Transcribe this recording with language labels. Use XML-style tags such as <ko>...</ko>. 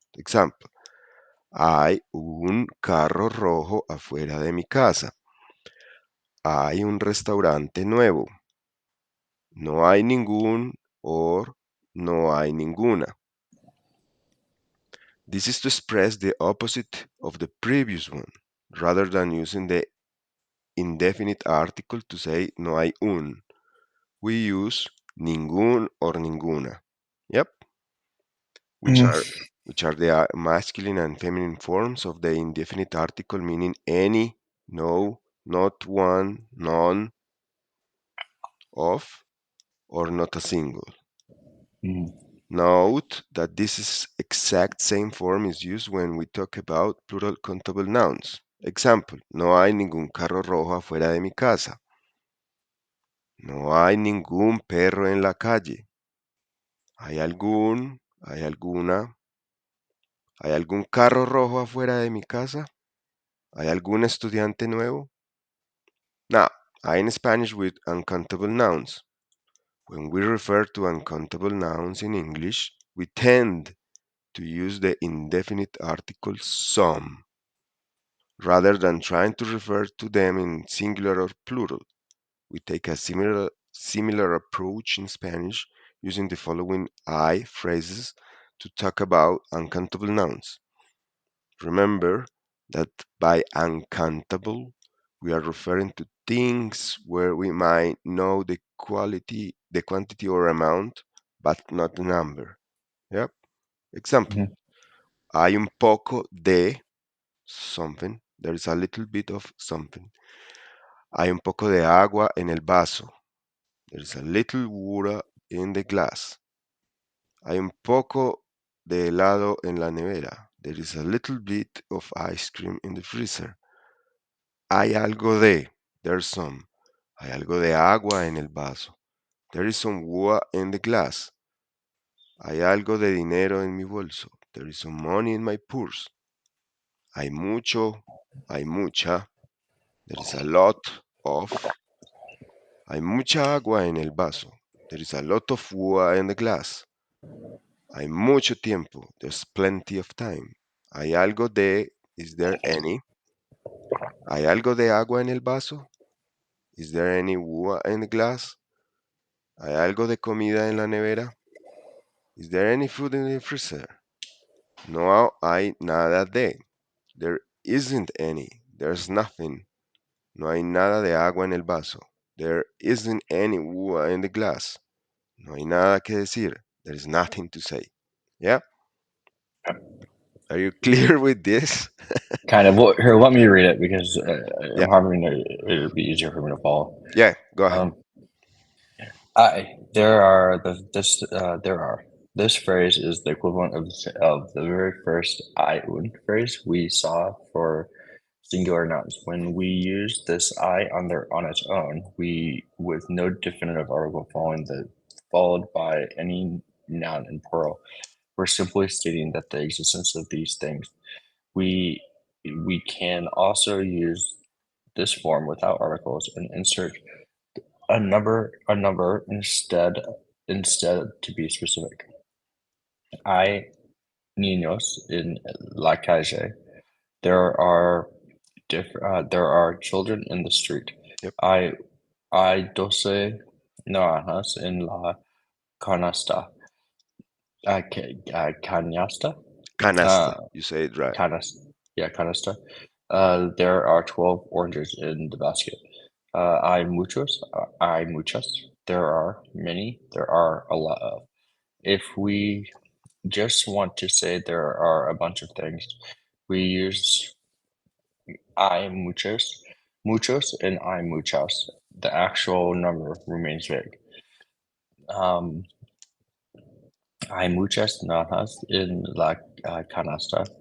<es>Example: hay un carro rojo afuera de mi casa. Hay un restaurante nuevo. No hay ningún or no hay ninguna.</es> <en>This is to express the opposite of the previous one, rather than using the indefinite article to say no hay un. We use ningún or ninguna. Yep, which Mm. are which are the masculine and feminine forms of the indefinite article meaning any, no, not one, none, of, or not a single. Mm. Note that exact same form is used when we talk about plural countable nouns.</en> <es>Example: no hay ningún carro rojo afuera de mi casa. No hay ningún perro en la calle. ¿Hay hay alguna, hay algún carro rojo afuera de mi casa? ¿Hay algún estudiante nuevo?</es> <en>Now, I in Spanish with uncountable nouns. When we refer to uncountable nouns in English, we tend to use the indefinite article some, rather than trying to refer to them in singular or plural. We take a similar approach in Spanish using the following I phrases to talk about uncountable nouns. Remember that by uncountable, we are referring to things where we might know the quantity or amount, but not the number. Yep. Example: Mhm.</en> <es>hay un poco de</es> <en>something. There is a little bit of something.</en> <es>Hay un poco de agua en el vaso.</es> <en>There is a little water in the glass.</en> <es>Hay un poco de helado en la nevera.</es> <en>There is a little bit of ice cream in the freezer.</en> <es>Hay algo de.</es> <en>There's some.</en> <es>Hay algo de agua en el vaso.</es> <en>There is some water in the glass.</en> <es>Hay algo de dinero en mi bolso.</es> <en>There is some money in my purse.</en> <es>Hay mucho. Hay mucha.</es> <en>There is a lot of.</en> <es>Hay mucha agua en el vaso.</es> <en>There is a lot of water in the glass.</en> <es>Hay mucho tiempo.</es> <en>There's plenty of time.</en> <es>Hay algo de.</es> <en>Is there any?</en> <es>Hay algo de agua en el vaso.</es> <en>Is there any water in the glass?</en> <es>¿Hay algo de comida en la nevera?</es> <en>Is there any food in the freezer?</en> <es>No hay nada de.</es> <en>There isn't any. There's nothing.</en> <es>No hay nada de agua en el vaso.</es> <en>There isn't any water in the glass.</en> <es>No hay nada que decir.</es> <en>There's nothing to say. Yeah? Are you clear with this? Kind of. Well, here, let me read it because Yeah. I'm having to, it'll be easier for me to follow. Yeah. Go ahead. Um, I there are the this there are this phrase is the equivalent of the very first I un phrase we saw for singular nouns. When we use this I on its own, we with no definitive article followed by any noun in plural, we're simply stating that the existence of these things. We we can also use this form without articles and insert a number instead to be specific.</en> <es>Hay niños in la calle.</es> <en>There are there are children in the street. Yep.</en> <es>I hay 12 naranjas en la canasta. Canasta? Uh,</es> <en>Canasta. You say it right.</en> <es>canasta. Yeah, canasta.</es> <en>There are 12 oranges in the basket.</en> <es>Hay muchos. Hay muchas.</es> <en>There are many. There are a lot of. If we just want to say there are a bunch of things, we use hay muchos, and hay muchas. The actual number remains vague.</en> <es>Um, Hay muchas naranjas en la canasta.</es>